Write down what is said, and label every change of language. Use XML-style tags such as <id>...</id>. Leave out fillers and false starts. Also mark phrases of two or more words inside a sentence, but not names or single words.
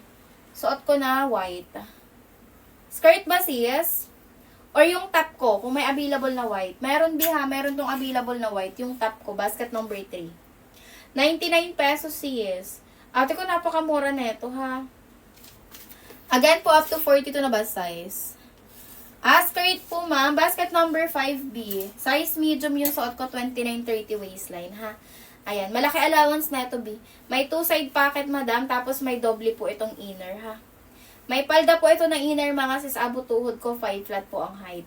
<tl>Suot ko na white. Skirt ba sis? Or yung top ko, kung may available na white. Meron ha, meron tong available na white. Yung top ko,</tl> <en>basket number</en> <tl>3. 99 pesos sis. Ate ko, napakamura neto ha. Again po,</tl> <en>up to 42 na bust size.</en> <tl>Skirt po ma'am,</tl> <en>basket number</en> <tl>5B.</tl> <en>Size medium</en> <tl>yung suot ko, 29-30 waistline ha. Ayan, malaki allowance neto B. May 2</tl> <en>side pocket</en> <tl>madam, tapos may doble po itong inner ha. May palda po ito na inner mga sis, abot tuhod ko, 5 flat po ang height.</tl>